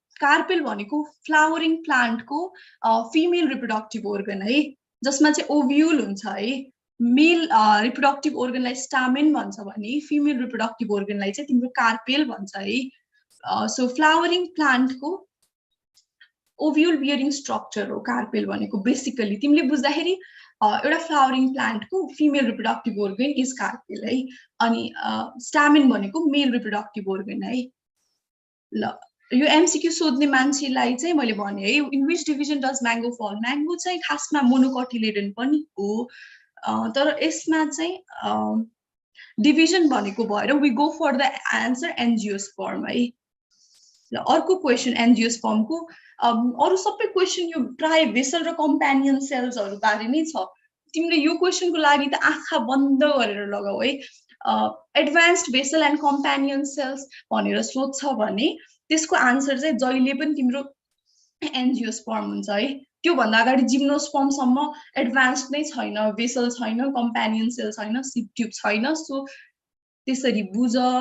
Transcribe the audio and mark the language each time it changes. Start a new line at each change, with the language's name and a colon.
Nepali: Carpel भनेको flowering प्लान्टको female reproductive organ है, जसमा चाहिँ ओभ्युल हुन्छ है। मेल रिप्रोडक्टिभ अर्गनलाई स्टामेन भन्छ भने फिमेल रिप्रोडक्टिभ अर्गनलाई चाहिँ तिम्रो कार्पेल भन्छ है। सो फ्लावरिङ प्लान्टको ओभ्युल बियरिङ स्ट्रक्चर हो कार्पेल भनेको बेसिकली। तिमीले बुझ्दाखेरि एउटा फ्लावरिङ प्लान्टको female reproductive organ is carpel है। अनि स्टामेन भनेको मेल रिप्रोडक्टिभ अर्गन है। ल यो एमसीक्यू सोध्ने मान्छेलाई चाहिँ मैले भने है
English: in which division does mango फल
Nepali: म्याङ्गो चाहिँ खासमा मोनोकटिलेडन पनि हो तर यसमा चाहिँ डिभिजन भनेको भएर
English: we go for the answer
Nepali: angiosperm है ल अर्को क्वेसन एन्जियोस्पर्मको अरु सबै क्वेसन यो प्राय भेसल र कम्पेनियन सेल्सहरु बारे नै छ तिमीले यो क्वेसनको लागि त आँखा बन्द गरेर लगाऊ है advanced vessel and companion sales भनेर सोध्छ भने त्यसको आन्सर चाहिँ जहिले पनि तिम्रो एन्जियोस्पर्म हुन्छ है त्यो भन्दा अगाडि जिम्नोस्पर्म सम्म एडभान्स्ड नै छैन भेसल छैन कम्पेनियन सेल छैन सिप ट्युब छैन सो त्यसरी बुझ